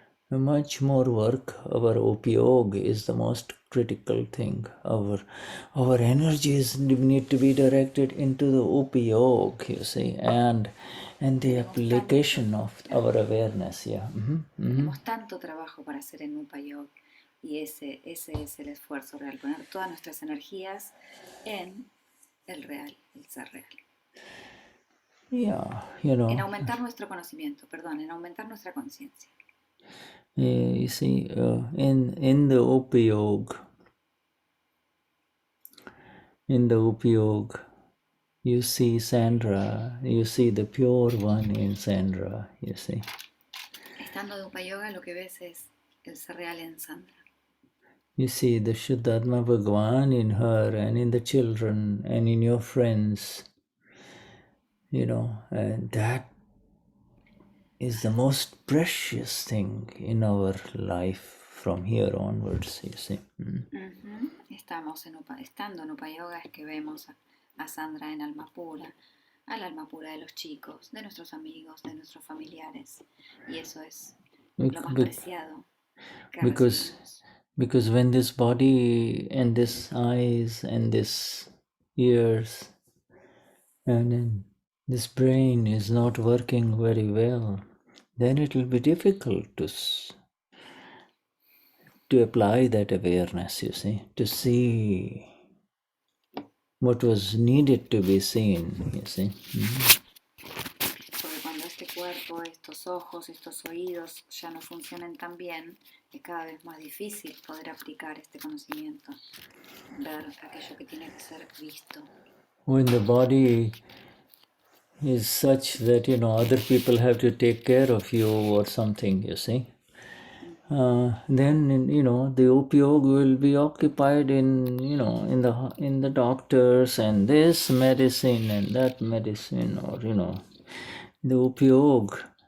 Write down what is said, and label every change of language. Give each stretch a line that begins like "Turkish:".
English: Our upyog is the most critical thing. Our energies need to be directed into the upyog, you see, and the application of our awareness. Yeah.
Spanish: Tenemos tanto trabajo para hacer en upayog, y ese es el esfuerzo real, poner todas nuestras energías en el real, el ser real.
English: Yeah,
Spanish: en aumentar nuestro conocimiento, en aumentar nuestra conciencia.
English: You see, in the upyog, In the Upayog, you see Sandra, you see the pure one in Sandra, you see.
Spanish: Estando de Upayoga, lo que ves es el ser real en Sandra.
English: You see the Shuddhatma Bhagwan in her and in the children and in your friends, you know, and that is the most precious thing in our life from here onwards, you see.
Spanish: Estando en Upayoga es que vemos a Sandra en alma pura, al alma pura de los chicos, de nuestros amigos, de nuestros familiares. Y eso es lo más preciado que recibimos.
English: Because when this body and this eyes and this ears and then this brain is not working very well, then it will be difficult to apply that awareness, you see, to see what was needed to be seen, you see.
Spanish: Porque cuando este cuerpo, estos ojos, estos oídos ya no funcionan tan bien, es cada vez más difícil poder aplicar este conocimiento, ver aquello que tiene que ser visto.
English: When the body is such that, you know, other people have to take care of you or something, you see, then, you know, the upayog will be occupied in, you know, in the doctors and this medicine and that medicine, or, you know, the upayog